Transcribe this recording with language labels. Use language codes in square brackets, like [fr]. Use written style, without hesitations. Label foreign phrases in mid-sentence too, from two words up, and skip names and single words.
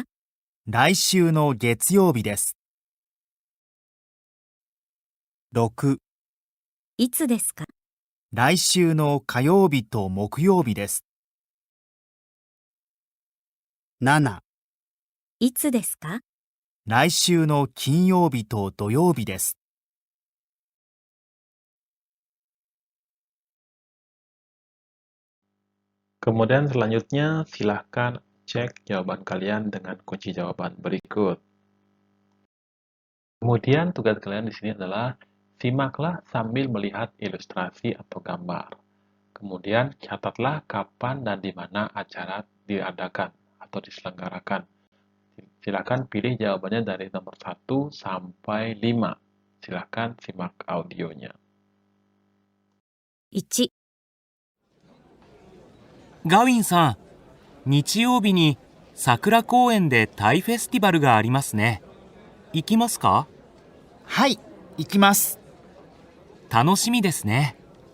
[ja] 来週の月曜日です。6、いつですか？来週の火曜日と木曜日です。7、いつですか？来週の金曜日と土曜日です。 [id] Kemudian selanjutnya silahkan cek jawaban kalian dengan kunci jawaban berikut. Kemudian tugas kalian di sini adalah simaklah sambil melihat ilustrasi atau gambar. Kemudian catatlah kapan dan di mana acara diadakan atau diselenggarakan. Silakan pilih jawabannya dari nomor 1 sampai 5. Silakan simak audionya. [ja] 1、ガウィンさん、日曜日に桜公園でタイフェスティバルがありますね。行きますか？はい、行きます。楽しみですね。